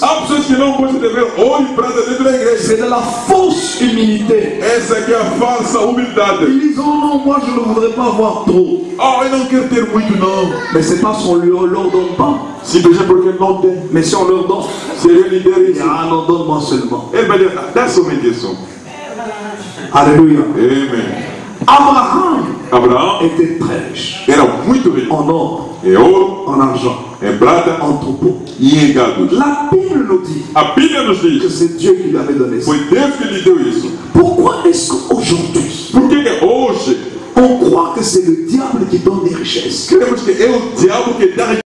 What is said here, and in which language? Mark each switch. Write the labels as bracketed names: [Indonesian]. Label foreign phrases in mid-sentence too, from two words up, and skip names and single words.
[Portuguese] Há pessoas que não gostam de ver ouro e prata dentro da igreja. [French] C'est de la fausse humilité. [Portuguese] Essa aqui é a falsa humildade. [French] Ils disent, oh non, moi je ne voudrais pas avoir trop. [Portuguese] Oh, eu não quero ter muito, não. [French] Mais c'est parce qu'on leur donne pas. [Portuguese] Simplesmente porque ele não tem. [French] Mais si on leur donne, [Portuguese] Se ele lhe der [French] il dit, [Portuguese] isso, [French] ah non, donne-moi seulement. [Portuguese] ele vai dizer, dá somente isso. [French] Alléluia. [Portuguese] Amém. [French] Abraham [Portuguese] Abraão [French] était très riche. [Portuguese] era muito rico. [French] En or, [Portuguese] Em ouro, [French] en argent, [Portuguese] em prata [French] en troupeau. [Portuguese] e em gados. [French] La Bible nous dit [Portuguese] A Bíblia nos [French] que [Portuguese] diz, [French] c'est Dieu qui lui avait donné ça. [Portuguese] foi Deus que lhe deu isso. [French] Pourquoi est-ce qu'aujourd'hui, [Portuguese] Por que hoje [French] on croit que c'est le diable qui donne des richesses? [Portuguese] queremos que é o diabo que dá